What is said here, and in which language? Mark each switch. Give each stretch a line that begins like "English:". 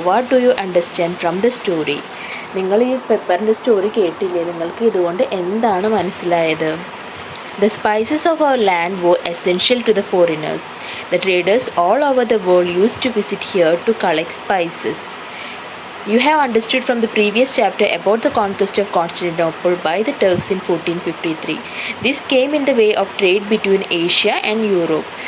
English: What do you understand from the story?
Malayalam: നിങ്ങൾ ഈ പെപ്പറിൻ്റെ story കേട്ടില്ലേ? നിങ്ങൾക്ക് ഇതുകൊണ്ട് എന്താണ് മനസ്സിലായത്?
English: The spices of our land were essential to the foreigners. The traders all over the world used to visit here to collect spices. You have understood from the previous chapter about the conquest of Constantinople by the Turks in 1453. This came in the way of trade between Asia and Europe.